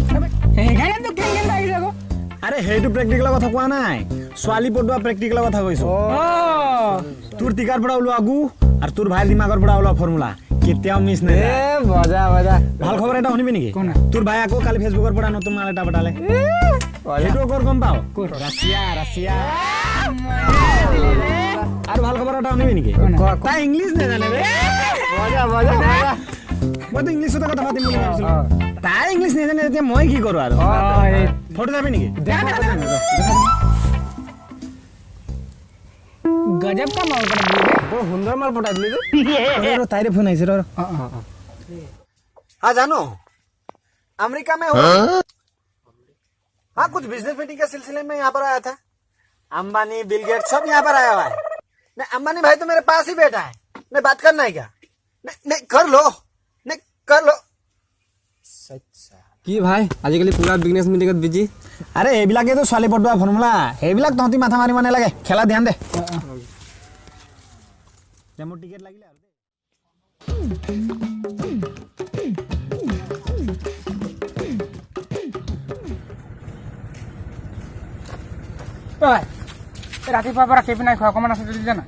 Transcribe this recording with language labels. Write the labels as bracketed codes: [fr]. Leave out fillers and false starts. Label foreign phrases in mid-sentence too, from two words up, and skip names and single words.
[as] আৰে সেইটো প্ৰেক্টিকেলৰ কথা কোৱা নাই ছোৱালী পটোৱা প্ৰেক্টিকেলৰ কথা কৈছো তোৰ টিকাৰ পৰা ওলোৱা আগু আৰু তোৰ ভাইৰ দিমাগৰ পৰা ওলোৱা ফৰ্মুলা কেতিয়াও মিছ নাই বজা ভাল খবৰ এটা শুনিবি নেকি তোৰ ভাই আকৌ কালি ফেচবুকৰ পৰা নতুন মাল এটা পঠালে সেইটো ক'ত গম পাওঁ ৰাছিয়া আৰু ভাল খবৰ এটা শুনিবি নেকি তাই ইংলিছ নাজানে বে মইতো ইংলিছতে কথা পাতিম বুলি ভাবিছিলো তাই ইংলিছ নাজানে এতিয়া মই কি কৰোঁ আৰু ফটো যাবি নেকি [hi] गजब का माल कर दिए [as] বৰ সুন্দৰ মাল পঠাই দিলি তাইৰে ফোন আহিছে ৰ [hi] हाँ जानो अमेरिका में हो हाँ कुछ [en] business meeting [hi] के सिलसिले में यहाँ पर आया था अंबानी बिल गेट्स सब यहाँ पर आया हुआ है नहीं अंबानी भाई तो मेरे पास ही बैठा है नहीं बात करना है क्या नहीं कर लो नहीं कर लो [as] কি ভাই আজিকালি পুৰা বিজনেছ মিটিঙত বিজি আৰে এইবিলাকেতো ছোৱালী পটোৱা ফৰ্মুলা সেইবিলাক তহঁতি মাথা মাৰিব নালাগে খেলা ধ্যান দে মোৰ টিকেট লাগিলে আৰু रातिपुৱাৰ পৰা কেপি নাই খোৱা অকণমান আছে যদি জানা